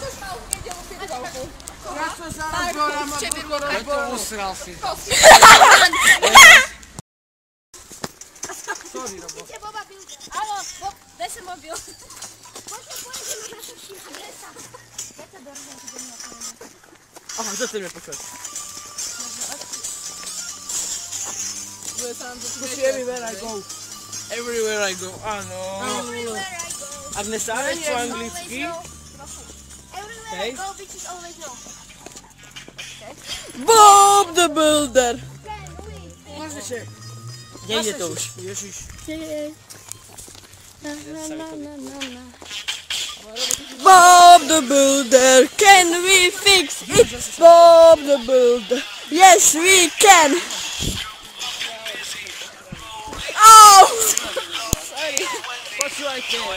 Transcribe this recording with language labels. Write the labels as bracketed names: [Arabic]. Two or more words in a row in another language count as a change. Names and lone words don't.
[Slovak] Ja som sa rozborám a lebo usral si to. [English] Sorry, Robo. [Slovak] Áno, daj sa mobil. Aha, co chceme počuť? [English] Everywhere I go. Everywhere I go, [Slovak] áno. Agnesa, vieš po anglicky? [English] Everywhere I go, bitches always know. Bob the Builder. [Slovak] Kde ide to už? Ježiš. [English] Bob the Builder, can we fix it? Bob the Builder, yes we can. Oh! [Slovak] Počúvajte.